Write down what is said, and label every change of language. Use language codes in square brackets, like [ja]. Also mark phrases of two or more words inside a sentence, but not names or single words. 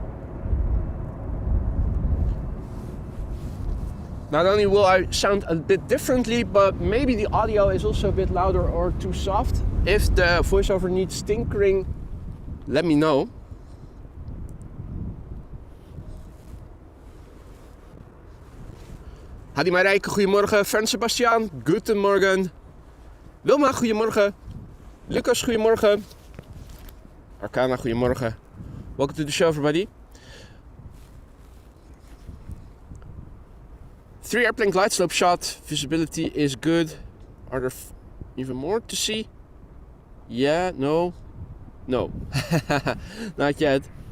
[en] Not only will I sound a bit differently, but maybe the audio is also a bit louder or too soft. If the voiceover needs tinkering, let me know. [nl] Hadi Marijke, goedemorgen. [de] Fern Sebastian, guten morgen. [nl] Wilma, goedemorgen. Lucas, goedemorgen. Arcana, goedemorgen. [en] Welcome to the show, everybody. 3 airplane glide slope shot. Visibility is good. Are there even more to see? Yeah, no. No. Not yet.